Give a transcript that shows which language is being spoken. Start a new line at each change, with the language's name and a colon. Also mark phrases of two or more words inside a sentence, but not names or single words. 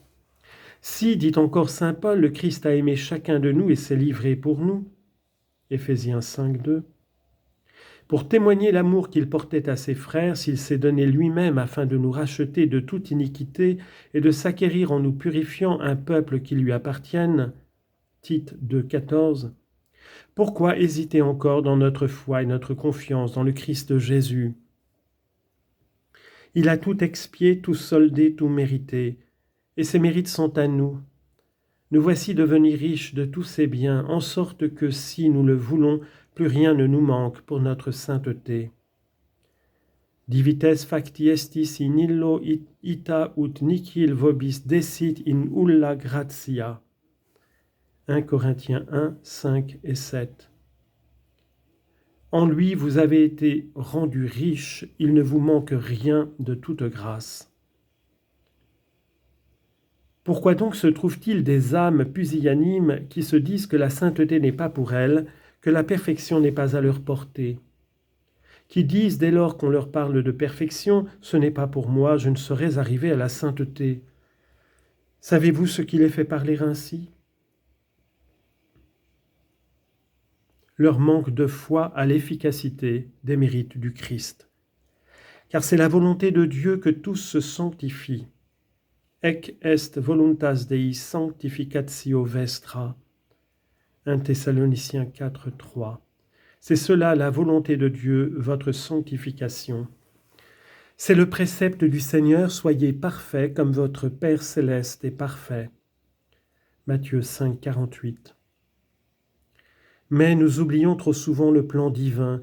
French: si, dit encore saint Paul, le Christ a aimé chacun de nous et s'est livré pour nous, Éphésiens 5, 2, pour témoigner l'amour qu'il portait à ses frères, s'il s'est donné lui-même afin de nous racheter de toute iniquité et de s'acquérir en nous purifiant un peuple qui lui appartienne, Tite 2, 14, pourquoi hésiter encore dans notre foi et notre confiance dans le Christ Jésus? Il a tout expié, tout soldé, tout mérité, et ses mérites sont à nous. Nous voici devenus riches de tous ces biens, en sorte que si nous le voulons, plus rien ne nous manque pour notre sainteté.
Latin: Divites facti estis in illo ita ut nihil vobis desit in ulla gratia.
French: 1 Corinthiens 1, 5 et 7. En lui, vous avez été rendus riches, il ne vous manque rien de toute grâce. Pourquoi donc se trouve-t-il des âmes pusillanimes qui se disent que la sainteté n'est pas pour elles, que la perfection n'est pas à leur portée, qui disent dès lors qu'on leur parle de perfection, ce n'est pas pour moi, je ne saurais arriver à la sainteté. Savez-vous ce qui les fait parler ainsi? Leur manque de foi à l'efficacité des mérites du Christ. Car c'est la volonté de Dieu que tous se sanctifient.
Latin: Ec est voluntas Dei sanctificatio vestra.
French: 1 Thessaloniciens 4, 3. C'est cela la volonté de Dieu, votre sanctification. C'est le précepte du Seigneur, soyez parfaits comme votre Père céleste est parfait. Matthieu 5, 48. Mais nous oublions trop souvent le plan divin.